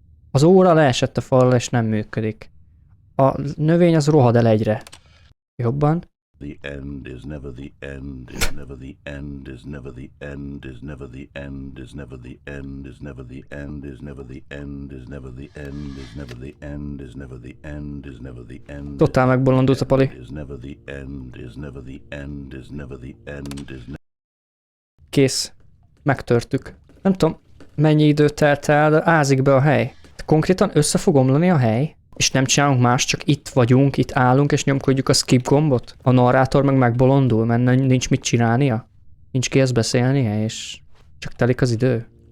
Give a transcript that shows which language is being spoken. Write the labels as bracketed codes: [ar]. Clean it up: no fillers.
[hu] Az óra leesett a falra és nem működik. A növény az rohad el egyre. Jobban. [en] The end is never the end, is never the end, is never the end, is never the end, is never the end, is never the end, is never the end, is never the end, is never the end, is never the end, is never the end. [hu] Totál megbolondult a pali. [en] Is never the end, is never the end, is never the end, is never. [hu] Kész. Megtörtük. Nem tudom, mennyi idő telt el, de ázik be a hely. Konkrétan össze fog omlani a hely, és nem csinálunk más, csak itt vagyunk, itt állunk, és nyomkodjuk a skip gombot. A narrátor meg megbolondul, mert nincs mit csinálnia. Nincs kihez beszélnie, és csak telik az idő.